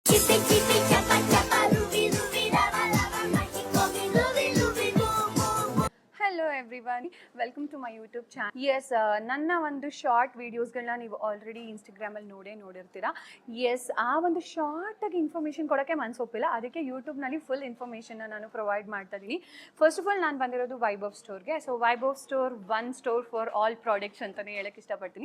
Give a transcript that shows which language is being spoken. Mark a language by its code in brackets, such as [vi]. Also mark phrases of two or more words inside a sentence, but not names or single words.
[en] chipi, chapa, chapa, ruby, ruby, lava, lava, magico, me, ruby, ruby, boom, boom, boom. hello everyone, welcome to my YouTube channel. [kn] ಎಸ್, ನನ್ನ ಒಂದು [en] short videos [kn] ನೀವು ಆಲ್ರೆಡಿ ಇನ್ಸ್ಟಾಗ್ರಾಮಲ್ಲಿ ನೋಡಿರ್ತೀರಾ. ಎಸ್, ಆ ಒಂದು ಶಾರ್ಟಾಗಿ ಇನ್ಫಾರ್ಮೇಷನ್ ಕೊಡೋಕ್ಕೆ ಮನಸ್ಸೊಪ್ಪಿಲ್ಲ, ಅದಕ್ಕೆ ಯೂಟ್ಯೂಬ್ನಲ್ಲಿ [en] full information [kn] ನಾನು [en] provide ಮಾಡ್ತಾ [kn] ಇದ್ದೀನಿ. [en] first of all [kn] ನಾನು ಬಂದಿರೋದು ವೈಭವ್ ಸ್ಟೋರ್ಗೆ. ಸೊ ವೈಭವ್ ಸ್ಟೋರ್ [en] one store for all products [kn] ಅಂತಲೇ ಹೇಳೋಕ್ಕೆ ಇಷ್ಟಪಡ್ತೀನಿ.